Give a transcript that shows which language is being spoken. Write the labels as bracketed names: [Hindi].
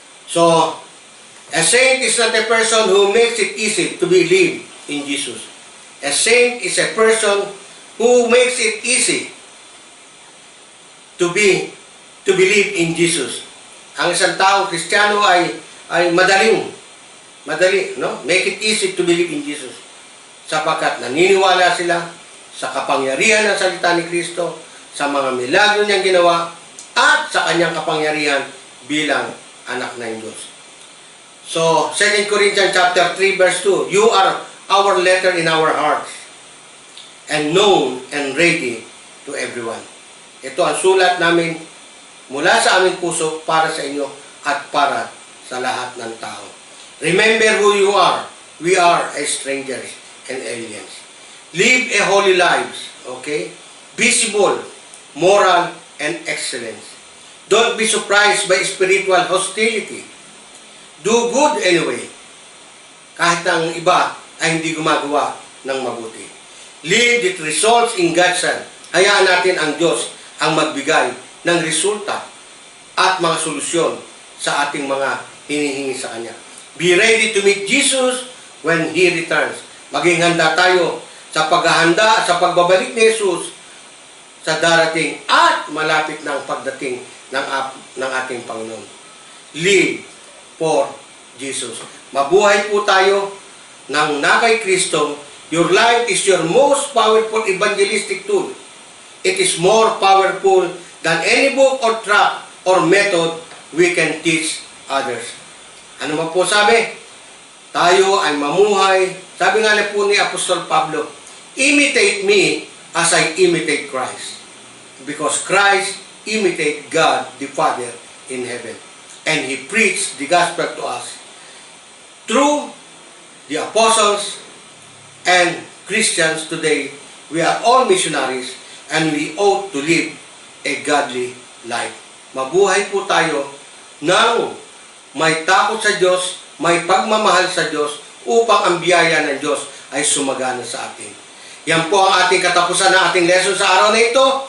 [English] So, a saint is not a person who makes it easy to believe in Jesus. A saint is a person who makes it easy to believe in Jesus. [Filipino] Ang isang taong Kristiyano ay madali, no? [English] Make it easy to believe in Jesus. [Filipino] Sapagkat naniniwala sila sa kapangyarihan ng salita ni Kristo, sa mga milagro niyang ginawa, at sa kanyang kapangyarihan bilang anak ng Diyos. [English] So, 2 Corinthians chapter 3 verse 2, you are our letter in our hearts, and known and ready to everyone. [Filipino] Ito ang sulat namin mula sa aming puso para sa inyo at para sa lahat ng tao. [English] Remember who you are. We are strangers and aliens. Live a holy lives, okay? Visible, moral, and excellence. Don't be surprised by spiritual hostility. Do good anyway. [Filipino] Kahit ang iba ay hindi gumagawa ng mabuti. [English] Live that results in God's hand. [Filipino] Hayaan natin ang Diyos ang magbigay ng resulta at mga solusyon sa ating mga hinihingi sa Kanya. [English] Be ready to meet Jesus when He returns. [Filipino] Maging handa tayo sa paghahanda, sa pagbabalik ni Jesus sa darating at malapit ng pagdating ng ating Panginoon. [English] Live for Jesus. [Filipino] Mabuhay po tayo ng nakay Kristo. [English] Your life is your most powerful evangelistic tool. It is more powerful than any book or tract or method we can teach others. [Filipino] Ano man po sabi? Tayo ay mamuhay Sabi nga po ni Apostol Pablo, [English] imitate me as I imitate Christ. Because Christ imitate God the Father in heaven. And He preached the gospel to us through the apostles and Christians today. We are all missionaries and we ought to live a godly life. [Filipino] Mabuhay po tayo ng may takot sa Diyos, may pagmamahal sa Diyos, upang ang biyaya ng Diyos ay sumagana sa atin. Yan po ang ating katapusan ng ating lesson sa araw na ito.